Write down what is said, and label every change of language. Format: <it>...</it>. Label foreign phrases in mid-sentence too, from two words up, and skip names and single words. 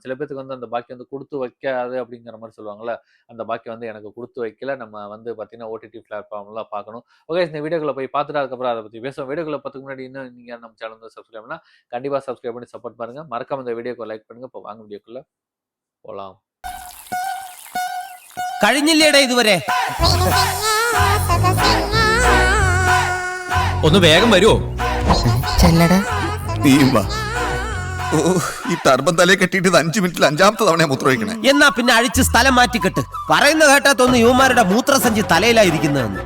<ta>சில பேத்துக்கு வந்து அந்த பாக்கியம் வந்து குடுத்து வைக்காது அப்படிங்கிற மாரி சொல்லுவாங்கல்ல. அந்த பாக்கியம் வந்து எனக்கு குடுத்து வைக்கல. நம்ம வந்து பார்த்தீங்கன்னா, ஓடிடி பிளாட்ஃபார்ம்ல பார்க்கணும். ஓகே, இந்த வீடியோக்குள்ள போய் பார்த்துட்டு அதுக்கப்புறம் அத பத்தி பேசுவோம். வீடியோக்குள்ள போறதுக்கு முன்னாடி இன்னும் நீங்க நம்ம சேனல் வந்து சப்ஸ்கிரைப் பண்ணா, கண்டிப்பா சப்ஸ்கிரைப் பண்ணி சப்போர்ட் பண்ணுங்க. மறக்காம இந்த வீடியோக்கு லைக் பண்ணுங்க. இப்போ வாங்க வீடியோக்குள்ள போலாம்.</ta> <ml>കഴിഞ്ഞില്ലേടാ ഇതുവരെ ഒന്ന് വേഗം വരുമോ? ചെല്ലടാ നീയും വാ. ഓ, ഈ ടർബൻ തലയെ കെട്ടിയിട്ട് 5 മിനിറ്റിൽ 5ാമത്തെ തവണ മൂത്ര ഒഴിക്കണേ. എന്നാ പിന്നെ അഴിച്ച് സ്ഥലം മാറ്റിക്കെട്ട്. പറയുന്ന കേട്ടാത്തൊന്ന് യുവമാരുടെ മൂത്രസഞ്ചി തലയിലായിരിക്കുന്നതെന്ന്.</ml>